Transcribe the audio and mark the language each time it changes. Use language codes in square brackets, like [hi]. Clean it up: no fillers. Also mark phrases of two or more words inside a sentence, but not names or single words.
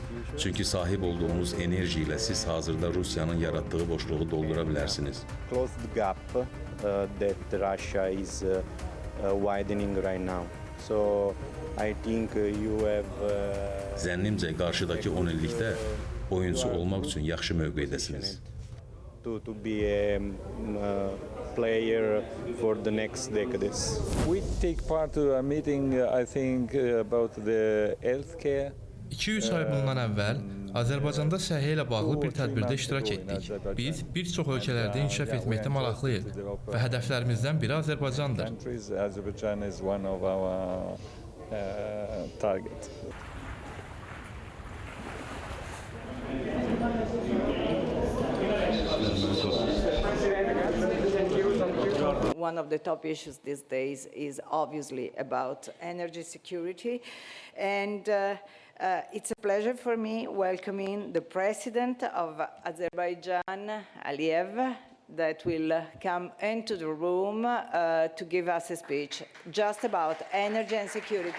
[az] Çünki sahib olduğunuz enerji ilə siz hazırda Rusiyanın yaratdığı boşluğu doldura bilərsiniz. Zənnimcə qarşıdakı 10 illikdə oyunçu olmaq üçün yaxşı mövqeydəsiniz. [en] We take part to a meeting, I think, about the healthcare. [az] 2-3 ay bundan əvvəl Azərbaycanda səhiyyə ilə bağlı bir tədbirdə iştirak etdik. Biz bir çox ölkələrdə inkişaf etməkdə maraqlıyıq və hədəflərimizdən biri Azərbaycandır. [en] Azərbaycan is one of our targets. One of the top issues these days is obviously about energy security, and it's a pleasure for me welcoming the President of Azerbaijan, Əliyev, that will come into the room to give us a speech just about energy and security.